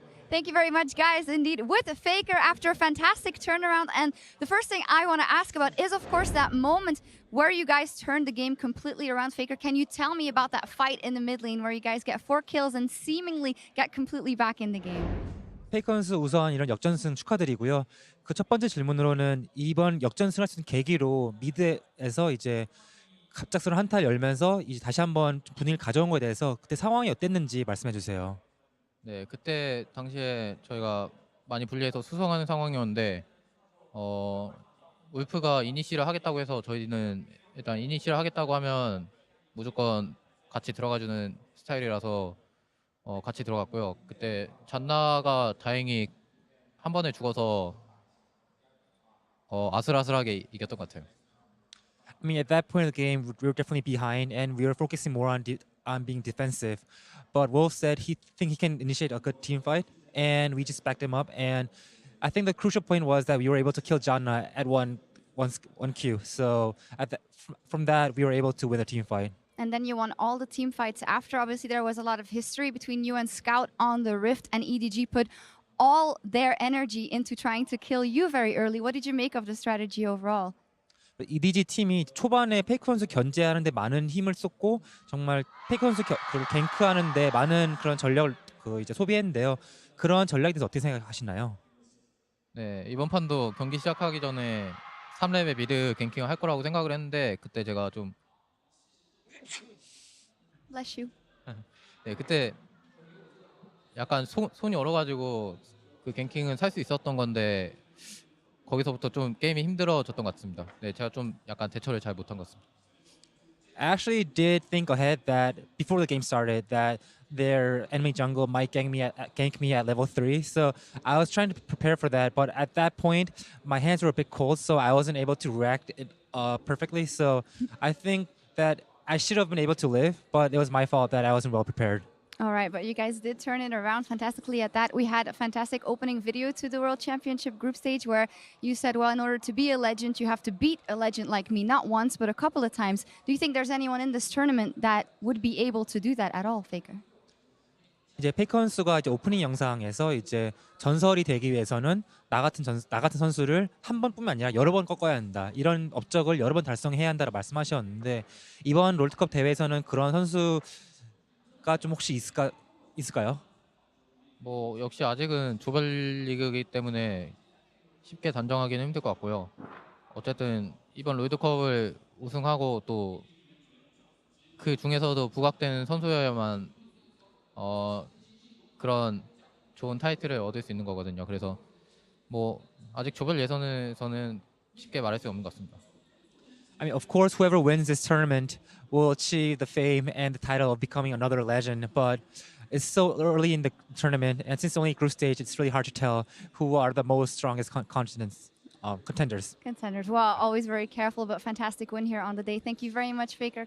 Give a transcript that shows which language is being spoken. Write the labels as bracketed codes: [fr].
[en] Thank you very much, guys. Indeed, with Faker after a fantastic turnaround. And the first thing I want to ask about is, of course, that moment where you guys turned the game completely around. Faker, can you tell me about that fight in the mid lane where you guys get 4 kills and seemingly get completely back in the game? [ko] 페이커 선수 우선 이런 역전승 축하드리고요. 그 첫 번째 질문으로는 이번 역전승을 할 수 있는 계기로 미드에서 이제 갑작스러운 한타를 열면서 이제 다시 한번 분위기를 가져온 거에 대해서 그때 상황이 어땠는지 말씀해 주세요. 네, 그때 당시에 저희가 많이 불리해서 수성하는 상황이었는데 울프가 이니시를 하겠다고 해서 저희는 일단 이니시를 하겠다고 하면 무조건 같이 들어가주는 스타일이라서 같이 들어갔고요. 그때 잔나가 다행히 한 번에 죽어서 아슬아슬하게 이겼던 것 같아요. [en] I mean, at that point of the game, we were definitely behind, and we were focusing more on being defensive. But Wolf said he can initiate a good team fight, and we just backed him up. And I think the crucial point was that we were able to kill Janna at one one Q. So from that, we were able to win a team fight. And then you won all the team fights after. Obviously, there was a lot of history between you and Scout on the Rift, and EDG put all their energy into trying to kill you very early. What did you make of the strategy overall? [ko] EDG 팀이 초반에 페이커 선수 견제하는데 많은 힘을 쏟고 정말 페이커 선수 그 갱크하는데 많은 그런 전력을 이제 소비했는데요. 그런 전략에 대해서 어떻게 생각하시나요? 네, 이번 판도 경기 시작하기 전에 3렙의 미드 갱킹을 할 거라고 생각을 했는데 그때 제가 좀 [en] Bless you. [ko] 네, 그때 약간 손이 얼어가지고 그 갱킹은 살 수 있었던 건데 거기서부터 좀 게임이 힘들어졌던 것 같습니다. 네, 제가 좀 약간 대처를 잘 못한 것 같습니다. [en] I actually did think ahead that before the game started that their enemy jungle might gank me at level 3. So I was trying to prepare for that, but at that point my hands were a bit cold, so I wasn't able to react perfectly. So I think that I should have been able to live, but it was my fault that I wasn't well prepared. All right, but you guys did turn it around fantastically at that. We had a fantastic opening video to the World Championship group stage where you said, well, in order to be a legend, you have to beat a legend like me, not once, but a couple of times. Do you think there's anyone in this tournament that would be able to do that at all, Faker? [ko] 이제 페이커 선수가 이제 오프닝 영상에서 이제 전설이 되기 위해서는 나 같은 선수를 한 번뿐만 아니라 여러 번 꺾어야 한다. 이런 업적을 여러 번 달성해야 한다고 말씀하셨는데 이번 롤드컵 대회에서는 그런 선수가 좀 혹시 있을까요? 뭐 역시 아직은 조별 리그이기 때문에 쉽게 단정하기는 힘들 것 같고요. 어쨌든 이번 롤드컵을 우승하고 또 그 중에서도 부각되는 선수여야만 그런 좋은 타이틀을 얻을 수 있는 거거든요. 그래서 뭐 아직 조별 예선에서는 쉽게 말할 수 없는 것 같습니다. [en] I mean, of course, whoever wins this tournament will achieve the fame and the title of becoming another legend. But it's so early in the tournament, and since it's only group stage, it's really hard to tell who are the most strongest contenders. Contenders. Well, always very careful, but fantastic win here on the day. Thank you very much, Faker.